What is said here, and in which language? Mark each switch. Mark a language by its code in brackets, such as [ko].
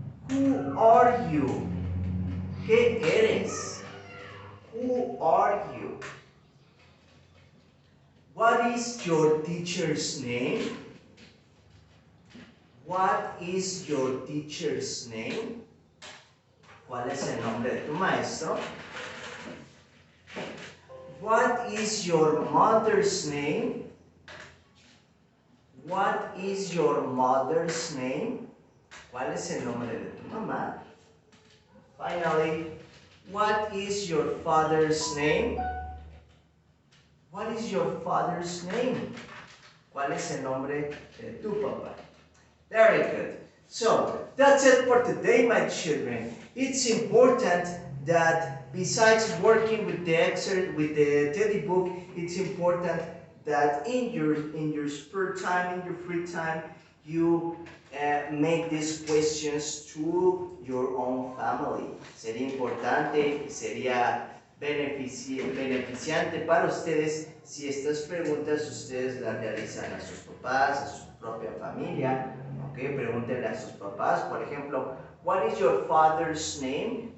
[en] Who are you? [es] ¿Qué eres? [en] Who are you? What is your teacher's name? What is your teacher's name? [es] ¿Cuál es el nombre de tu maestro? [en] What is your mother's name? What is your mother's name? [es] ¿Cuál es el nombre de tu mamá? [en] Finally, what is your father's name? What is your father's name? [es] ¿Cuál es el nombre de tu papá? [en] Very good. So, that's it for today, my children. It's important that besides working with the teddy book, it's important that in your spare time, in your free time, you make these questions to your own family. [es] Sería importante, sería beneficiante para ustedes si estas preguntas ustedes las realizan a sus papás, a su propia familia. Okay, pregúntenle a sus papás, por ejemplo, [en] what is your father's name?